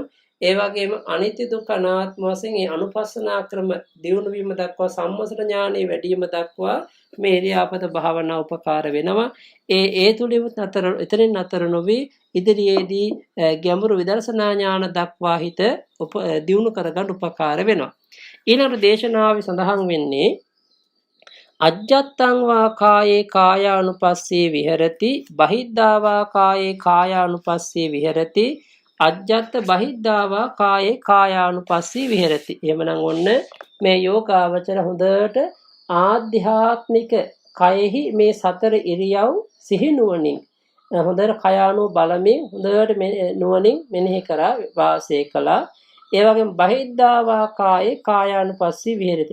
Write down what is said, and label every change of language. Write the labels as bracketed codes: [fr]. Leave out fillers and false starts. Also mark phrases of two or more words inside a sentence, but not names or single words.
[si] ඒ වගේම අනිත්‍ය දුක්ඛ අනාත්ම වශයෙන් මේ අනුපස්සනා ක්‍රම දියුණු වීම දක්වා සම්මසන ඥානෙ වැඩි වීම දක්වා මේ ඉරියාපත භාවනා උපකාර වෙනවා. ඒ තුලින් එතනින් නතර නොවි ඉදිරියේදී ගැඹුරු විදර්ශනා ඥාන දක්වා හිත දියුණු කරගන්න උපකාර වෙනවා. ඊළඟ දේශනාවේ සඳහන් වෙන්නේ [pi] අජ්ජත්තං වා කායේ කායානුපස්සී විහෙරති බහිද්ධා වා කායේ කායානුපස්සී විහෙරති අජ්ජත්ත බහිද්ධා වා කායේ කායානුපස්සී විහෙරති. [si] එහෙමනම් ඔන්න මේ යෝගාවචර හොඳට ආධ්‍යාත්මික කයෙහි මේ සතර ඉරියව් සිහිනුවණින් හොඳට කයානුව බලමින් හොඳට නුවණින් මෙනෙහි කරා වාසය කළා. ඒ වගේම [pi] බහිද්ධා වා කායේ කායානුපස්සී විහෙරති.